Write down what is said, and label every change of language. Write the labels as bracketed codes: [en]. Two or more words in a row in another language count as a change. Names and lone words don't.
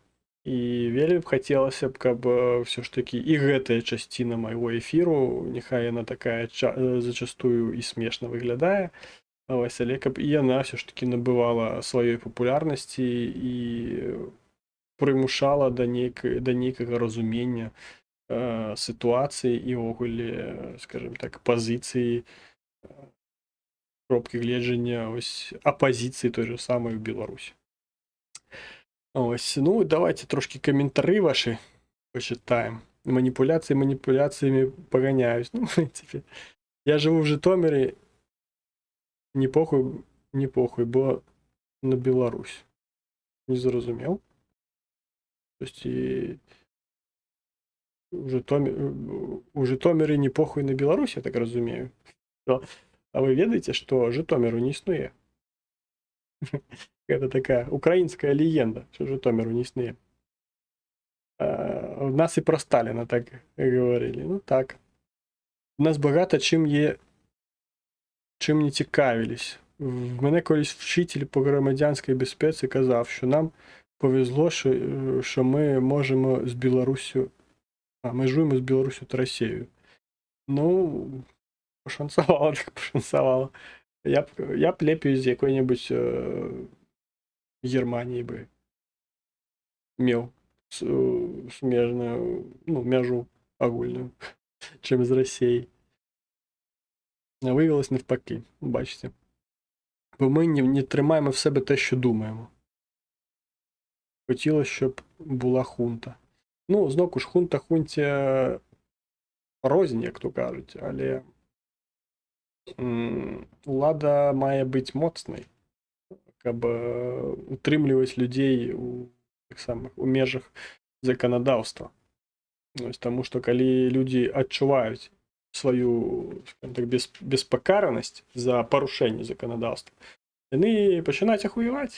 [be] І вельмі б хацелася б, каб ўсё ж такі і гэтая часціна майго эфіру, няхай яна такая зачастую і смешна выглядае, ось, але каб і яна ўсё ж такі набывала сваёй папулярнасці і прымушала да нейкага разумення сітуацыі і ўвогуле, скажем так, пазіцыі, кропкі гледжання апазіцыі той же самай у Беларусі. [ru] Ось, ну, давайте трошки коментары ваши почитаем. Манипуляциями погоняюсь. Ну, в принципе, я живу в Житомире, не похуй, бо на Беларусь. [be] Не зрозумел. [ru] То есть и у Житомире не похуй на Беларусь, я так разумею. А вы ведаете, что Житомиру [uk] не існує? [ru] Это такая украинская легенда, что Житомиру [uk] не існує. У нас і про Сталіна так говорили. Ну так. У нас багато чим не цікавились. В мене колись вчитель по громадянській безпеці казав, що нам повезло, що ми можемо з Білоруссю, межуємо з Білоруссю та Росією. Ну, [be] пашанцавала, так пашанцавала. Я б лепей з якой-небудзь Германіі бы меў сумежную, ну, мяжу агульную, чым з Расіяй. [uk] А виявилось навпаки, бачите. Бо ми не тримаємо в себе те, що думаємо. Хотілося, щоб була хунта. Ну, знову ж, хунта хунті рознь, як то кажуть, [be] але улада має бути моцнай, каб утрымліваць людзей у межах заканадаўства. Таму што калі людзі адчуваюць сваю, скажем так, беспакаранасць за парушэнне заканадаўства, яны пачынаюць ахуяваць.